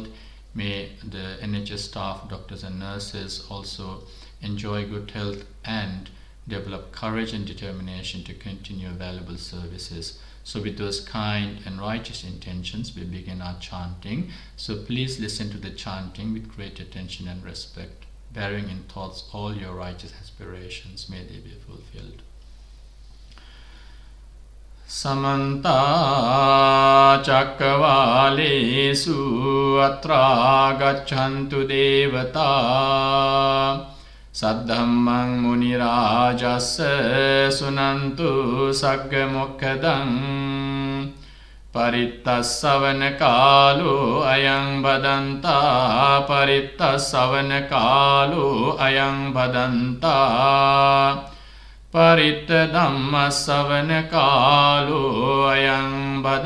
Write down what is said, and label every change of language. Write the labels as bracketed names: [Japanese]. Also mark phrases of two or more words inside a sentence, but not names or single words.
[English] May the NHS staff, doctors and nurses also enjoy good health and develop courage and determination to continue valuable services. So with those kind and righteous intentions, we begin our chanting. So please listen to the chanting with great attention and respect, bearing in thoughts all your righteous aspirations. May they be fulfilled. [Pali] Samanta Cakkavalesu Atra Gacchantu Devata Saddhammang Munirajassa Sunantu Sagga Mokkadang Parittassavana Kalu Ayang Badanta Parittassavana Kalu Ayang Badanta Paritta Dhamma Savana Kalu Ayang